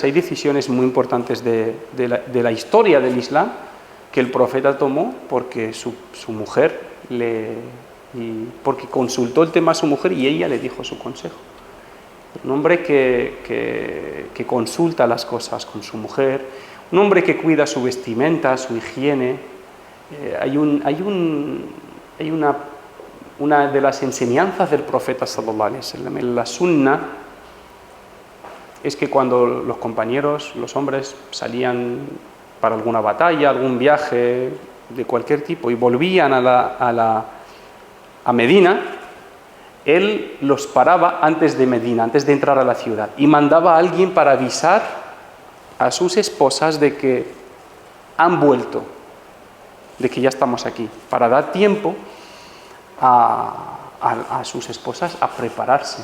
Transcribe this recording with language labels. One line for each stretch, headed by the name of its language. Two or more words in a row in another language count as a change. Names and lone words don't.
Spanish: Hay decisiones muy importantes de la historia del Islam que el profeta tomó porque su mujer porque consultó el tema a su mujer y ella le dijo su consejo. Un hombre que consulta las cosas con su mujer, un hombre que cuida su vestimenta, su higiene. Una de las enseñanzas del profeta
Arabic: صلى الله عليه وسلم
Spanish: en la sunna es que cuando los compañeros, los hombres, salían para alguna batalla, algún viaje de cualquier tipo y volvían a Medina, él los paraba antes de Medina, antes de entrar a la ciudad, y mandaba a alguien para avisar a sus esposas de que han vuelto, de que ya estamos aquí, para dar tiempo a sus esposas a prepararse.